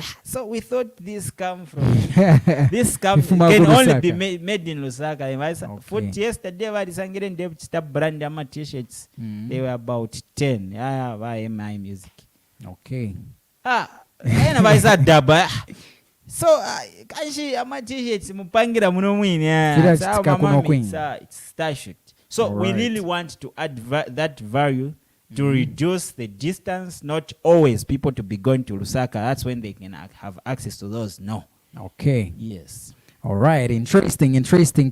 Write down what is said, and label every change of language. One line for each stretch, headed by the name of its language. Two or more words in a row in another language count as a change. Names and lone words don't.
English: So we thought this can only be made in Lusaka. Foot yesterday, I decided to brand my t-shirts. They were about 10. I have my music. Okay.
Bemba: So kanshi ama t-shirts mupangira muno mwini.
English: It's Starship. So we really want to add that value to reduce the distance, not always people to be going to Lusaka. That's when they can have access to those. No. Okay. Yes. All right. Interesting.